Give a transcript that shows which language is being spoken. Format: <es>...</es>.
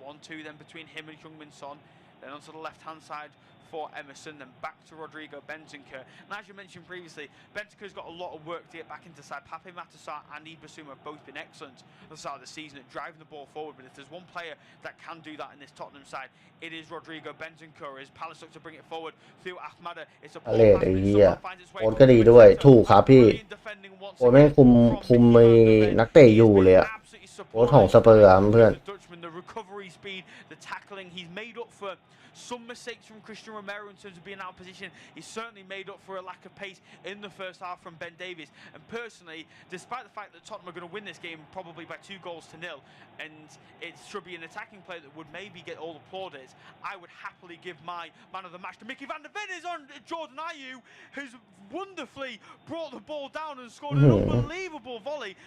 <en>1-2 then between him and Heung-min Son. Then onto the left-hand side for Emerson, then back to Rodrigo Bentancur. And as you mentioned previously, Bentancur's got a lot of work to get back into side. Pape Matasar and Ibasuma have both been excellent at the start of the season at driving the ball forward, but if there's one player that can do that in this Tottenham side, it is Rodrigo Bentancur. As Palace look to bring it forward through Ahmada, it's a</en> <th>ไอ้เหี้ยโค้ชก็ดีด้วยถูกครับพี่โค้ชแม่งคุมมีนักเตะอยู่เลยอะโค้ชของสเปอร์เพื่อน</th> <en>The recovery speed, the tackling, he's made up for some mistakes from Christian Romero in terms of being out of position. He's certainly made up for a lack of pace in the first half from Ben Davies. And personally, despite the fact that Tottenham are going to win this game probably by 2-0, and it should be an attacking play that would maybe get all the plaudits, I would happily give my man of the match to Mickey van der Ven. Is on Jordan Ayew, who's wonderfully brought the ball down and scored an unbelievable volley.</en>